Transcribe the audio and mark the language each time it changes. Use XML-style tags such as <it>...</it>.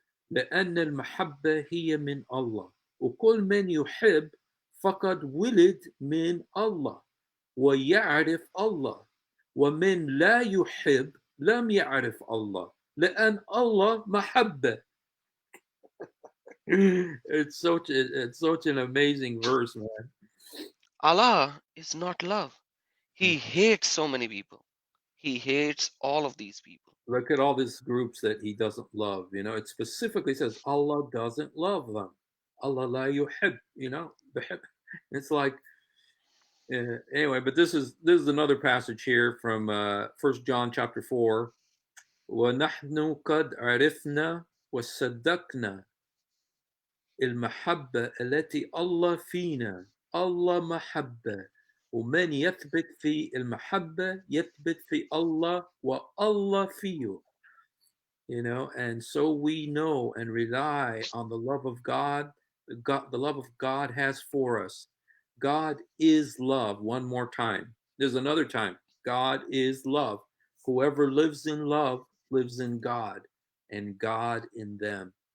<ar>لأن المحبة هي من الله وكل من يحب فقد ولد من الله ويعرف الله ومن لا يحب لم يعرف الله لأن الله محبة.</ar> <en>It's such an amazing verse, man. Allah is not love. He hates so many people. He hates all of these people. Look at all these groups that he doesn't love. It specifically says Allah doesn't love them.</en> <ar>Allah la yuhib.</ar> <en>It's like, anyway, but this is another passage here from First John chapter 4.</en> <ar>ونحن قد عرفنا وصدقنا المحبة التي الله فينا. الله محبة، ومن يثبت في المحبة يثبت في الله والله فيه.</ar> <en>And so we know and rely on the love of God, the love of God has for us. God is love. One more time. There's another time. God is love. Whoever lives in love lives in God, and God in them.</en>